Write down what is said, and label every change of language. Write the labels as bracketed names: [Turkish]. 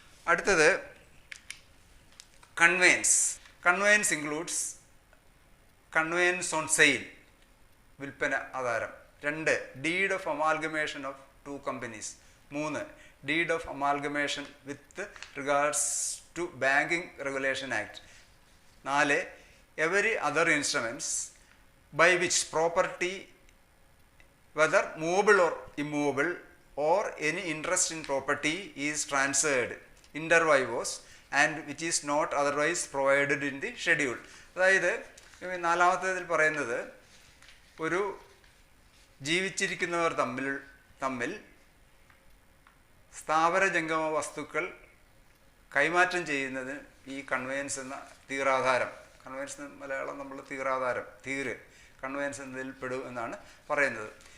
[English] അടുത്തത് conveyance. Conveyance includes conveyance on sale, [Malayalam] വിൽപ്പന ആധാരം. [English] 2. Deed of amalgamation of 2 companies. 3. Deed of amalgamation with regards to banking regulation act. 4. Every other instruments by which property whether movable or immovable or any interest in property is transferred inter vivos and which is not otherwise provided in the schedule. [Malayalam] അതായത് 4-ാമത്തേതിൽ പറയുന്നത് ഒരു ജീവിച്ചിരിക്കുന്നവർ തമ്മിൽ സ്ഥാവര ജംഗമ വസ്തുക്കൾ കൈമാറ്റം ചെയ്യുന്നതിന് ഈ conveyance എന്ന തീറാധാരം, conveyance Malayalam നമ്മൾ തീറാധാരം, കൺവെയൻസ് എന്നതിൽ പെടും എന്നാണ് പറയുന്നത്.